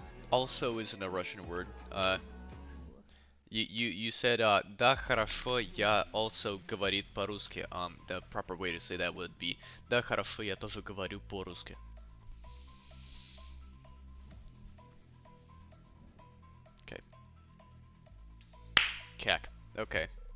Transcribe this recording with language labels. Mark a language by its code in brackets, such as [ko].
[en] Also isn't a Russian word. You said [ru] да хорошо я [en] also [ru] говорит по-русски. [en] The proper way to say that would be [ru] да хорошо я тоже говорю по-русски. [en] Okay. Cack. Okay.